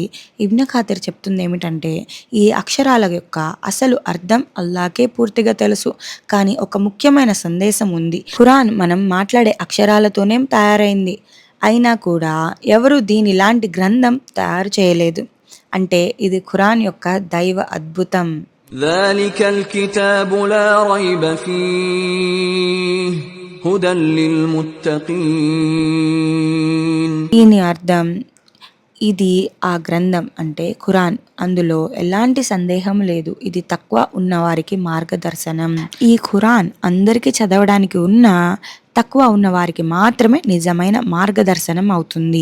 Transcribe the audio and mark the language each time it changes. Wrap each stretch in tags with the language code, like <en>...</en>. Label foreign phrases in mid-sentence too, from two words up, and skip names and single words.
<te>ఇబ్న్ ఖతీర్ చెప్తుంది ఏమిటంటే ఈ అక్షరాల యొక్క అసలు అర్థం అల్లాకే పూర్తిగా తెలుసు. కానీ ఒక ముఖ్యమైన సందేశం ఉంది. ఖురాన్ మనం మాట్లాడే అక్షరాలతోనే తయారైంది. అయినా కూడా ఎవరు దీనిలాంటి గ్రంథం తయారు చేయలేదు. అంటే ఇది ఖురాన్ యొక్క దైవ అద్భుతం.</te> <ar>ذلك الكتاب لا ريب فيه هدى للمتقين.</ar> <te>దీని అర్థం ఇది ఆ గ్రంథం అంటే ఖురాన్. అందులో ఎలాంటి సందేహం లేదు. ఇది తక్కువ ఉన్నవారికి మార్గదర్శనం. ఈ ఖురాన్ అందరికీ చదవడానికి ఉన్నా తక్కువ ఉన్నవారికి మాత్రమే నిజమైన మార్గదర్శనం అవుతుంది.</te>